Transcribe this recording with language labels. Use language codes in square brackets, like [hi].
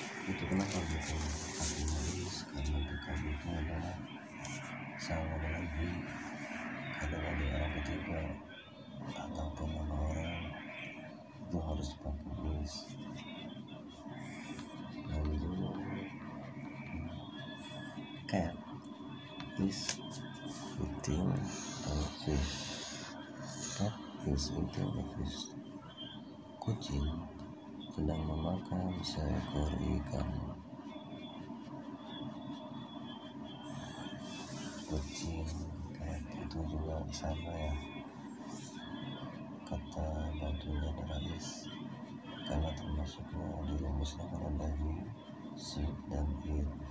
[id] Itu kenapa Beckham akan menulis? Karena Beckham itu adalah sama dengan he, adalah di orang ketiga ataupun nama orang itu harus pakai is. Lalu [en] cat is eating a fish. Cat is eating a fish. [id] Kucing sedang memakan seekor ikan. Kucing, cat itu juga sama ya. Kata bantunya adalah is, karena termasuknya di rumusnya kan ada he, she, dan it.